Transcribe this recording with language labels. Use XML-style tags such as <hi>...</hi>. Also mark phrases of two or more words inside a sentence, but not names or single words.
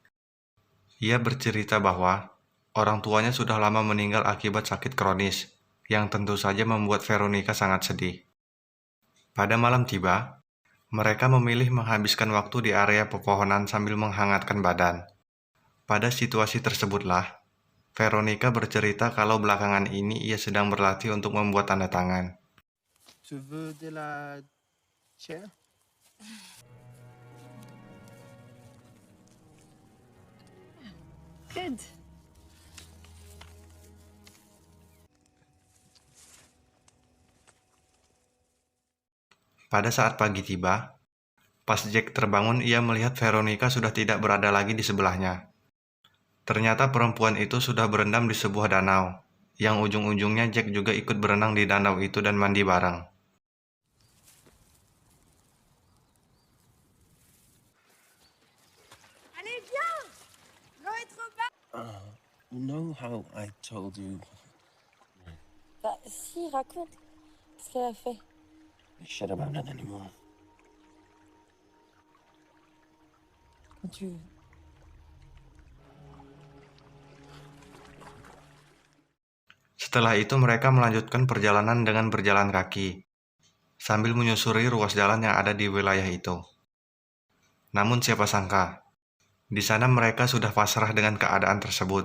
<id>Ia bercerita bahwa orang tuanya sudah lama meninggal akibat sakit kronis, yang tentu saja membuat Veronica sangat sedih. Pada malam tiba, mereka memilih menghabiskan waktu di area pepohonan sambil menghangatkan badan. Pada situasi tersebutlah, Veronica bercerita kalau belakangan ini ia sedang berlatih untuk membuat tanda tangan.</id> <fr>Tu veux de la chair?</fr> <en>Good.</en> <id>Pada saat pagi tiba, pas Jack terbangun ia melihat Veronica sudah tidak berada lagi di sebelahnya. Ternyata perempuan itu sudah berendam di sebuah danau, yang ujung-ujungnya Jack juga ikut berenang di danau itu dan mandi bareng.</id> <fr>Allez, viens. L'eau est trop bas.</fr> <en>You know how I told you</en> <fr>Bah, si, raconte. Qu'est-ce qu'elle a fait?</fr> <en>shit about it anymore?</en> <fr>Quand tu...</fr> <id>Setelah itu mereka melanjutkan perjalanan dengan berjalan kaki, sambil menyusuri ruas jalan yang ada di wilayah itu. Namun siapa sangka, di sana mereka sudah pasrah dengan keadaan tersebut.</id>